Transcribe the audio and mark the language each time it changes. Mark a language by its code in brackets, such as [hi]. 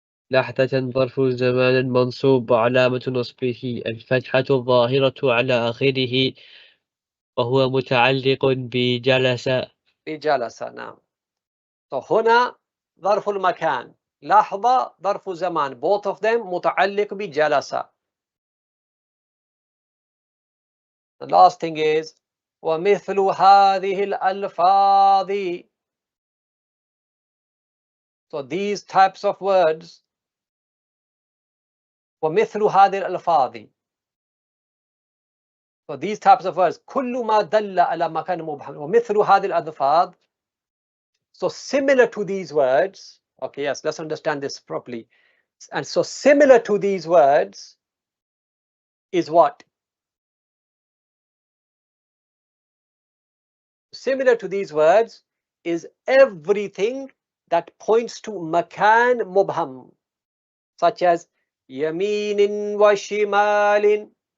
[ar] لحظة ظرف زمان منصوب وعلامة نصبه الفتحة الظاهرة على آخره وهو متعلق بجلس. نعم. So هنا ظرف المكان لحظة ظرف زمان. [en] Both of them [ar] متعلق بجلس. [en] The last thing is [ar] ومثل هذه الألفاظ. [en] So these types of words [ar] ومثل هذه الألفاظ. [en] So these types of words [ar] كل ما دل على مكان مبهم ومثل هذه الألفاظ. [en] So similar to these words. Okay, yes, let's understand this properly. And so similar to these words is what? Similar to these words is everything that points to makan mubham, such as yaminin wa shimalin.